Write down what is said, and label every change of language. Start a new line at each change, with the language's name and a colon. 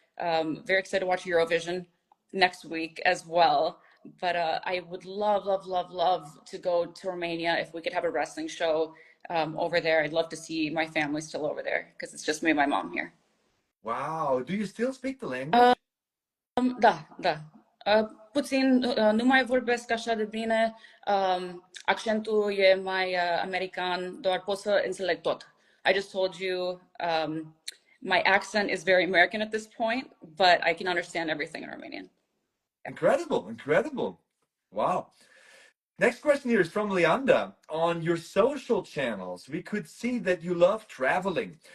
English: Very excited to watch Eurovision next week as well. But I would love, love, love, love to go to Romania if we could have a wrestling show over there. I'd love to see my family still over there because it's just me and my mom here. Wow. Do you still speak the language?
Romanian: Da, da. Puțin, nu mai vorbesc așa de bine. Accentul e mai american, doar pot să înțeleg tot.
English: I just told you my accent is very American at this point, but I can understand everything in Romanian. Incredible. Incredible. Wow. Next question here is from Leanda. On your social channels, we could see that you love traveling.